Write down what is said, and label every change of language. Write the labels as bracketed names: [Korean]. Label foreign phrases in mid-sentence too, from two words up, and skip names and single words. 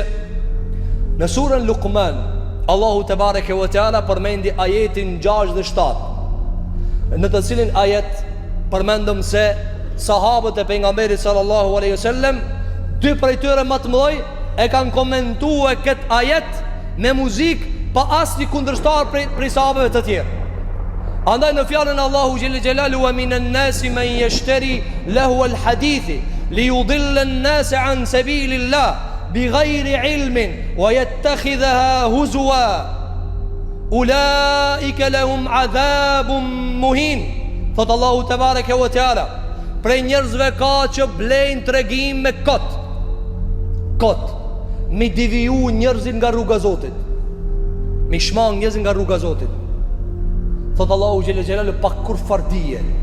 [Albanian] Në surën Luqman, Allahu [Arabic] تبارك وتعالى [Albanian] përmendi ajetin 6 dhe 7, në të cilin ajet përmendëm se sahabët e pejgamberit [Arabic] صلى الله عليه وسلم, [Albanian] dy prej tyre më të mëdhej e kanë komentuar këtë ajet me muzikë pa asnjë kundërshtar prej sahabëve të tjerë. Andaj në fjalën Allahu [Arabic] جل جلاله, ومن الناس من يشتري لهو الحديث ليضل الناس عن سبيل الله بغير علم ويتخذها هزوا أولئك لهم عذاب مهين. [Albanian] Thot Allahu [Arabic] تبارك وتعالى, [Albanian] prej njerëzve ka që blejnë tregim me kot, mi deviju njerëzit nga rruga e Zotit, mi shmang njerëzit nga rruga e Zotit. Thot Allahu [Arabic] جل جلاله, [Albanian] pa kur fardije.